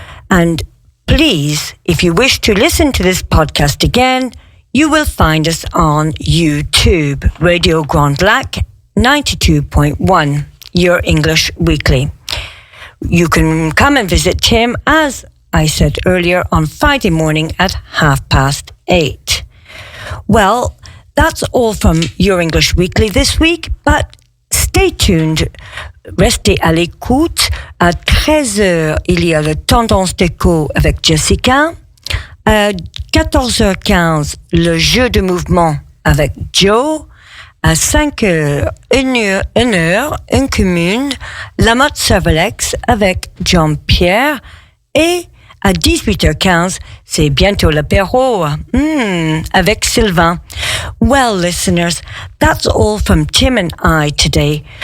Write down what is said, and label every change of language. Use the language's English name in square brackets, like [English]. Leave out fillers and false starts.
[English] And please, if you wish to listen to this podcast again, you will find us on YouTube, Radio Grand Lac 92.1, Your English Weekly. You can come and visit Tim as I said earlier, on Friday morning at 8:30. Well, that's all from Your English Weekly this week, but stay tuned. [French] Restez à l'écoute. À 13h, il y a le Tendance déco avec Jessica. À 14h15, le jeu de mouvement avec Joe. À 5h, une heure, une commune, la mode Cervelex avec Jean-Pierre. Et à 18h15, c'est bientôt l'apéro avec Sylvain. [English] Well, listeners, that's all from Tim and I today.